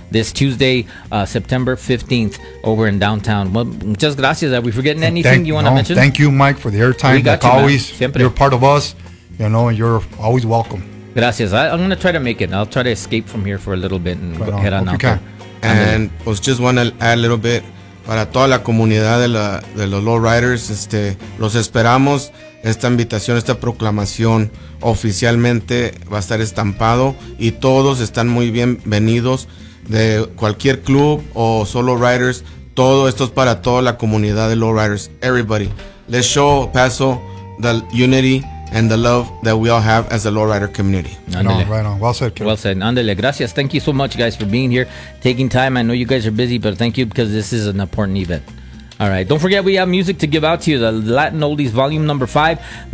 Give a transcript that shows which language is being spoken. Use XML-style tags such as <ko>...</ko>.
<en>This Tuesday, September 15th, over in downtown. Well,</en> <es>muchas gracias.</es> <en>Are we forgetting anything you want to mention? Thank you, Mike, for the airtime. Like always, you're part of us. You know, and you're always welcome.</en> <es>Gracias.</es> <en>I'm going to try to make it. I'll try to escape from here for a little bit and head on out. And I was just want to add a little bit.</en> <es>Para toda la comunidad de los lowriders, los esperamos. Esta invitación, esta proclamación oficialmente va a estar estampado. Y todos están muy bienvenidos de cualquier club o solo riders. Todo esto es para toda la comunidad de lowriders.</es> <en>Everybody. Let's show El Paso the unity and the love that we all have as a lowrider community. Andale. Right on. Well said, Kim. Well said. Andale. Gracias. Thank you so much, guys, for being here, taking time. I know you guys are busy, but thank you, because this is an important event. All right. Don't forget, we have music to give out to you. The Latin Oldies Volume Number 5.</en>